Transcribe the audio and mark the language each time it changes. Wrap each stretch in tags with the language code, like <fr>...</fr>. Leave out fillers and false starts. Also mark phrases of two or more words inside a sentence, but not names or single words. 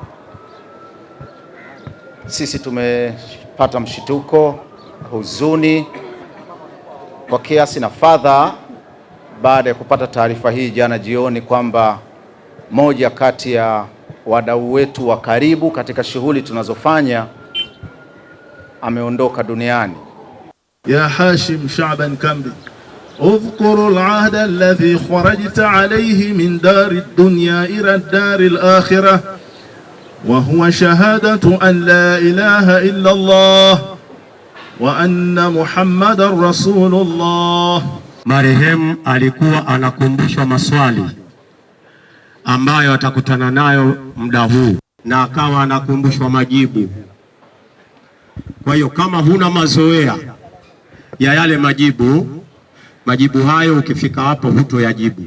<sw>Sisi tumepata mshituko, huzuni kwa kiasi na fadhaa baada ya kupata taarifa hii jana jioni kwamba moja kati ya wadau wetu wa karibu katika shughuli tunazofanya ameondoka duniani. Ya Hashim Shaaban Kambi,</sw> <ar>اذكر العهد الذي خرجت عليه من دار الدنيا إلى الدار الآخرة وهو شهادة أن لا إله إلا الله وأن محمد رسول الله.</ar> <sw>Marehemu alikuwa anakumbushwa maswali ambayo atakutana nayo muda huu na akawa anakumbushwa majibu. Kwa hiyo kama huna mazoea ya yale majibu hayo ukifika hapo hutoyajibu.</sw>